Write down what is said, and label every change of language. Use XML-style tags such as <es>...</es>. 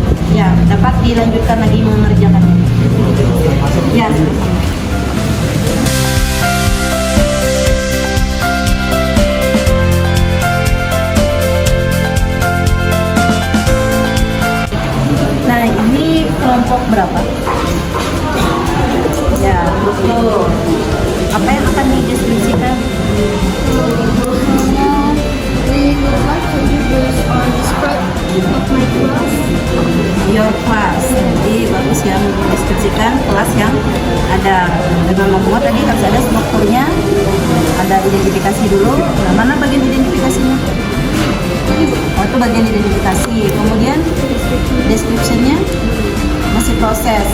<id>Ya, dapat dilanjutkan lagi mengerjakannya. Ya, nah ini kelompok berapa? Ya, betul. Apa yang akan dideskripsikan?</id> <en>We would like to introduce or describe of my class. Your class.</en> <id>Jadi bagus yang mendeskripsikan kelas yang ada. Dengan membuat tadi harus ada strukturnya, ada identifikasi dulu. Nah, mana bagian identifikasinya? Oh, itu bagian identifikasi. Kemudian description-nya masih proses.</id>